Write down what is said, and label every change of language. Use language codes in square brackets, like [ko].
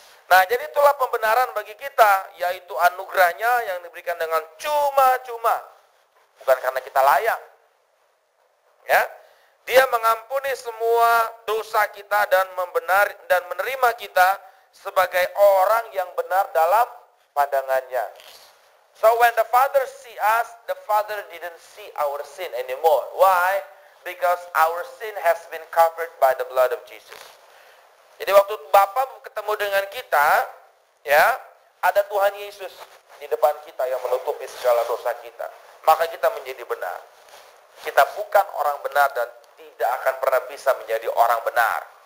[id] Nah, jadi itulah pembenaran bagi kita, yaitu anugerahnya yang diberikan dengan cuma-cuma. Bukan karena kita layak. Ya. Dia mengampuni semua dosa kita dan menerima kita sebagai orang yang benar dalam pandangannya. [en] So when the Father see us, the Father didn't see our sin anymore. Why? Because our sin has been covered by the blood of Jesus. [id] Jadi waktu Bapa ketemu dengan kita, ya, ada Tuhan Yesus di depan kita yang menutupi segala dosa kita. Maka kita menjadi benar. Kita bukan orang benar dan tidak akan pernah bisa menjadi orang benar.